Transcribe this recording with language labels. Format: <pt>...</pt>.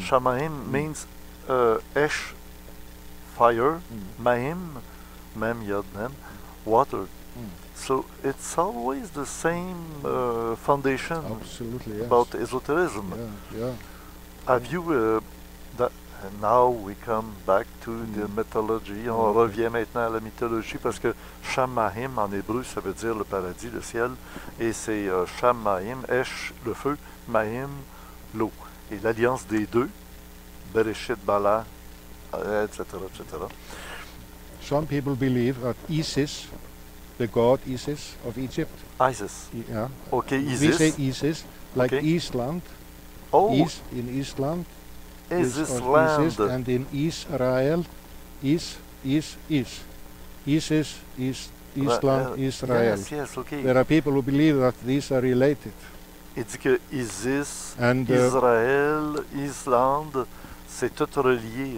<en>Shamahim means Esh, fire, Mahim, Mem, Yod, Mem, water. So it's always the same foundation Absolutely, yes. about esoterism. Yeah. Have you and now we come back to the mythology.</en> <fr>On revient maintenant à la mythologie parce que Shamahim en hébreu ça veut dire le paradis, le ciel, et c'est Shamahim, Esh, le feu, Mahim, l'eau. Et l'alliance des deux, Bereshit, Bala, etc., etc.</fr> <en>Some people believe that Isis, the god Isis of Egypt, Isis. yeah. Okay, We say Isis. Isis, like Okay. Eastland. Oh, In Eastland. Isis of land. Isis, and in Israel, Isis, Eastland, Israel. Yes, okay. There are people who believe that these are related.</en> <fr>Il dit que Isis,</fr> <en>And</en> <fr>Israël, Islande, c'est tout relié.</fr>